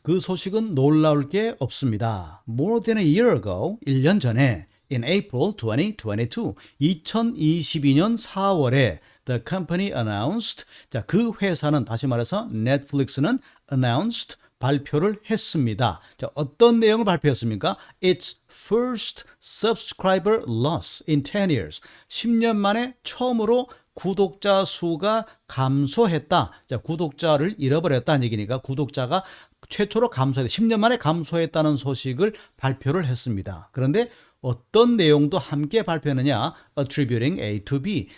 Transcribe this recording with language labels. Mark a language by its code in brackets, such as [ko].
[ko] 그 소식은 놀라울 게 없습니다. [en] More than a year ago, [ko] 1년 전에 [en] in April 2022, [ko] 2022년 4월에 [en] the company announced, [ko] 자, 그 회사는 다시 말해서 넷플릭스는 announced, 발표를 했습니다. 자, 어떤 내용을 발표했습니까? [en] Its first subscriber loss in 10 years. [ko] 10년 만에 처음으로 구독자 수가 감소했다. 자, 구독자를 잃어버렸다는 얘기니까 구독자가 최초로 감소했다. 10년 만에 감소했다는 소식을 발표를 했습니다. 그런데 어떤 내용도 함께 발표했느냐? [en] Attributing A to B.